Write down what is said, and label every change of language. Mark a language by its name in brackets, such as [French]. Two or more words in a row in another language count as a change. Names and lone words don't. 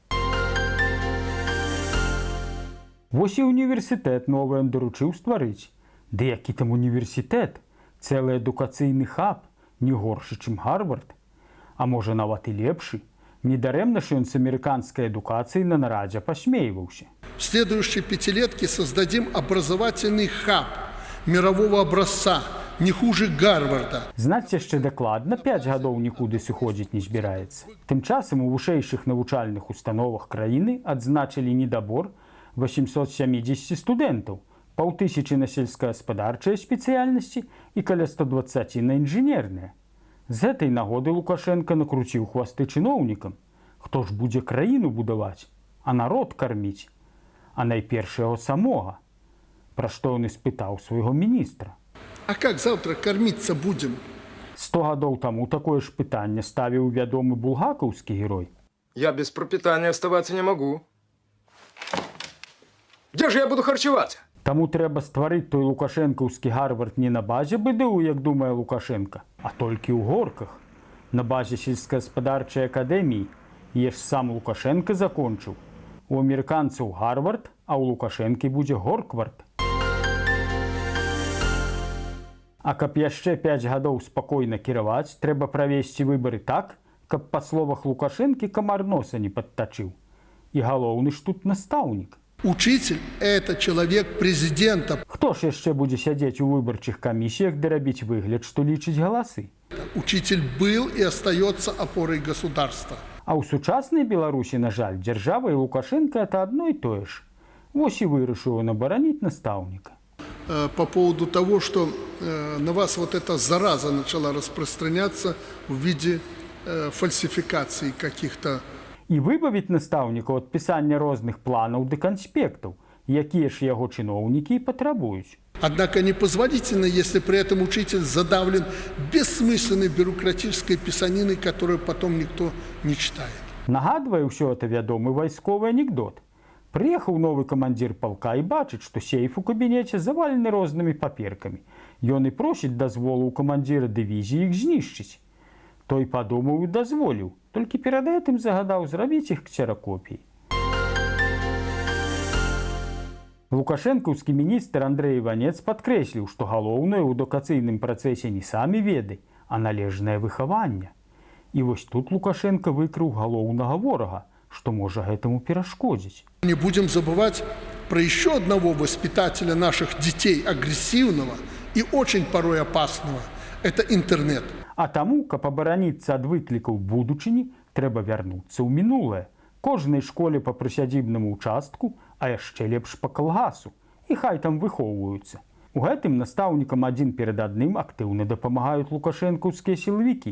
[Belarusian] Вось і універсітэт новы ён даручыў стварыць. Ды які там універсітэт? Цэлы адукацыйны хаб. Не горшы, чым Гарвард, а можа нават і лепшы. Недарэмна ж ён з амерыканскай адукацыяй на нарадзе пасмейваўся. [Russian] В следующей пятилетке создадим образовательный хаб мирового образца, не хуже Гарварда. [Belarusian] Знаць яшчэ дакладна 5 гадоў нікуды сыходзіць не збіраецца. Тым часам у вышэйшых навучальных установах краіны адзначылі недабор 870 студэнтаў, 500 на сельскагаспадарчыя спецыяльнасці і каля 120 на інжынерныя. З гэтай нагоды Лукашенко накруціў хвасты чыноўнікам. Хто ж будзе краіну будаваць, а народ карміць? А найперш яго самога. Пра што ён і спытаў свайго міністра. [Russian] А как завтра кормиться будем? [Belarusian] 100 гадоў таму такое ж пытанне ставіў вядомы булгакаўскі герой. [Russian] Я без пропитания оставаться не могу. Где же я буду харчеваться? [Belarusian] Таму трэба стварыць той лукашэнкаўскі Гарвард не на базе БДУ, як думае Лукашенко, а толькі ў горках. На базе сельскагаспадарчай акадэміі. Яе ж сам Лукашенко закончыў. У амерыканцаў Гарвард, а ў Лукашэнкі будзе Горквард. А каб яшчэ 5 гадоў спакойна кіраваць, трэба правесці выбары так, каб па словах Лукашэнкі камар носа не падтачыў. І галоўны ж тут настаўнік. [Russian] Учитель – это человек президента. [Belarusian] Хто ж яшчэ будзе сядзець у выбарчых камісіях ды рабіць выгляд, што лічыць галасы? [Russian] Учитель был и остается опорой государства. [Belarusian] А ў сучаснай Беларусі, на жаль, дзяржава і Лукашенко – это адно і тое ж. Вось і вырашыў ён абараніць настаўніка. [Russian] По поводу того, что на вас вот эта зараза начала распространяться в виде фальсификаций каких-то. [Belarusian] І выбавіць настаўнікаў ад пісання розных планаў ды канспектаў, якія ж яго чыноўнікі і патрабуюць. [Russian] Однако непозволительно, если при этом учитель задавлен бессмысленной бюрократической писаниной, которую потом никто не читает. [Belarusian] Нагадвае ўсё это вядомы вайсковы анекдот. Прыехаў новы камандзір палка і бачыць, што сейф у кабінеце завалены рознымі паперкамі. Ён і просіць дазволу ў камандзіра дывізіі іх знішчыць. Той падумаў і дазволіў, толькі перад гэтым загадаў зрабіць іх ксеракопіі. Лукашэнкаўскі міністр Андрэй Іванец падкрэсліў, што галоўнае ў адукацыйным працэсе не самі веды, а належнае выхаванне. І вось тут Лукашенко выкрыў галоўнага ворага, што можа гэтаму перашкодзіць. [Russian] Не будем забывать про еще одного воспитателя наших детей, агрессивного и очень порой опасного. Это интернет. [Belarusian] А таму, каб абараніцца ад выклікаў будучыні, трэба вярнуцца ў мінулае. Кожнай школе па прысядзібнаму ўчастку, а яшчэ лепш па калгасу. І хай там выхоўваюцца. У гэтым настаўнікам адзін перад адным актыўна дапамагаюць лукашэнкаўскія сілавікі.